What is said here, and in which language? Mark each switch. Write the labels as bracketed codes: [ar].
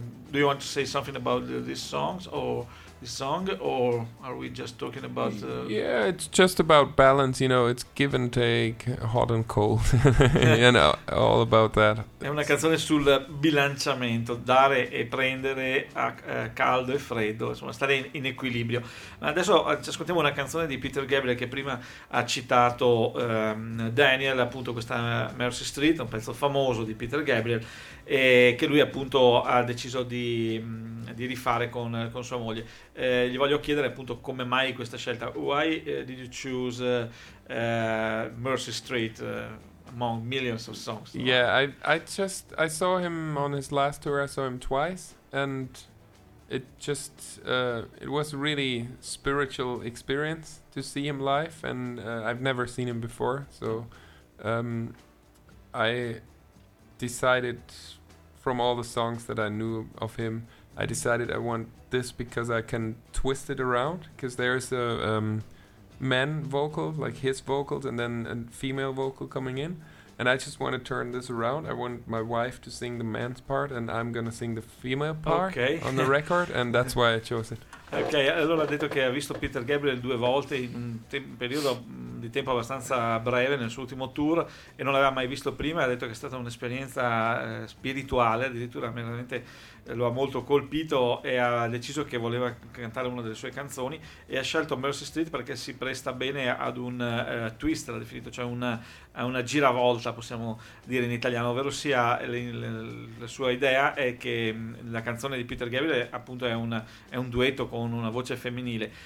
[en] Do you want to say something about this song, or are we just talking about? Yeah, it's just about balance, you know. It's give and take, hot and cold, you know, all about that. [it] È una canzone sul bilanciamento, dare e prendere a caldo e freddo, insomma, stare in equilibrio. Ma adesso ci ascoltiamo una canzone di Peter Gabriel che prima ha citato Daniel, appunto, questa Mercy Street, un pezzo famoso di Peter Gabriel, e che lui appunto ha deciso di rifare con sua moglie. Gli voglio chiedere appunto come mai questa scelta. [en] Why did you choose Mercy Street among millions of songs? Yeah, I saw him on his last tour. I saw him twice, and it just it was a really spiritual experience to see him live, and I've never seen him before, so I decided from all the songs that I knew of him, I decided I want this because I can twist it around, because there's a man vocal, like his vocals, and then a female vocal coming in, and I just want to turn this around. I want my wife to sing the man's part and I'm gonna sing the female part. Okay. On the record, and that's why I chose it. [it] Ok, allora ha detto che ha visto Peter Gabriel due volte in un periodo di tempo abbastanza breve nel suo ultimo tour, e non l'aveva mai visto prima. Ha detto che è stata un'esperienza spirituale, addirittura veramente lo ha molto colpito, e ha deciso che voleva cantare una delle sue canzoni, e ha scelto Mercy Street perché si presta bene ad un twist, l'ha definito, cioè una giravolta, possiamo dire in italiano, ovvero sia la sua idea è che la canzone di Peter Gabriel appunto è un duetto con una voce femminile.